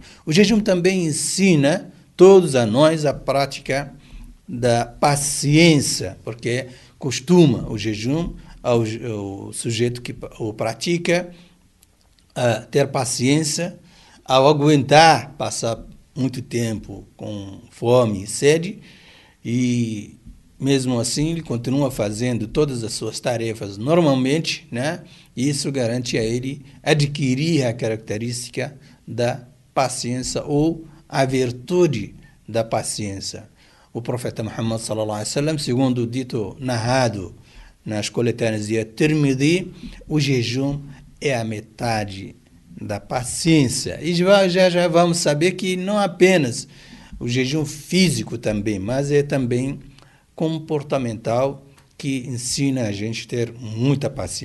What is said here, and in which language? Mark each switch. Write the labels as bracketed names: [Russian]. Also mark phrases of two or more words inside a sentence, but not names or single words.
[Portuguese] O jejum também ensina todos a nós a prática da paciência, porque costuma o jejum ao sujeito que o pratica ter paciência ao aguentar passar muito tempo com fome e sede, e mesmo assim ele continua fazendo todas as suas tarefas normalmente, né? E isso garante a ele adquirir a característica da paciência ou a virtude da paciência. O profeta Muhammad [Arabic] صلى الله عليه وسلم, [Portuguese] segundo o dito narrado nas coletâneas de At-Tirmidhi, o jejum é a metade da paciência. E já vamos saber que não apenas o jejum físico também, mas é também comportamental, que ensina a gente a ter muita paciência.